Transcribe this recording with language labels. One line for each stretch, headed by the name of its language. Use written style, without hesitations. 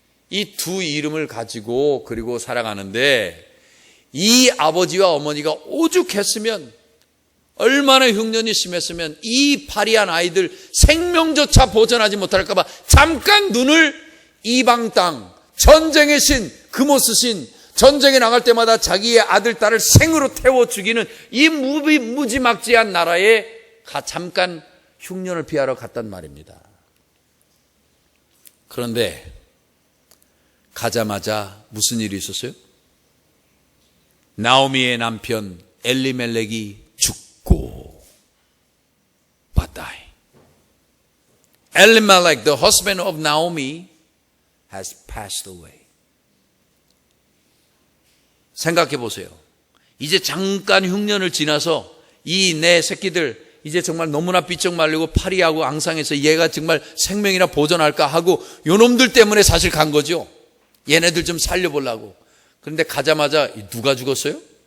Korean: 이 두 이름을 가지고 그리고 살아가는데, 이 아버지와 어머니가 오죽했으면, 얼마나 흉년이 심했으면 이 파리한 아이들 생명조차 보전하지 못할까 봐 잠깐 눈을 이방 땅, 전쟁의 신, 금오스 신, 전쟁에 나갈 때마다 자기의 아들, 딸을 생으로 태워 죽이는 이 무지막지한 나라에 잠깐 흉년을 피하러 갔단 말입니다. 그런데 가자마자 무슨 일이 있었어요? 나오미의 남편 엘리멜렉이 죽고 바다이.
English: Elimelech, the husband of Naomi, has passed away.
Korean: 생각해 보세요. 이제 잠깐 흉년을 지나서 이 내 새끼들 이제 정말 너무나 삐쩍 말리고 파리하고 앙상해서 얘가 정말 생명이나 보존할까 하고 요 놈들 때문에 사실 간 거죠. 얘네들 좀 살려보려고. 그런데 가자마자 누가 죽었어요?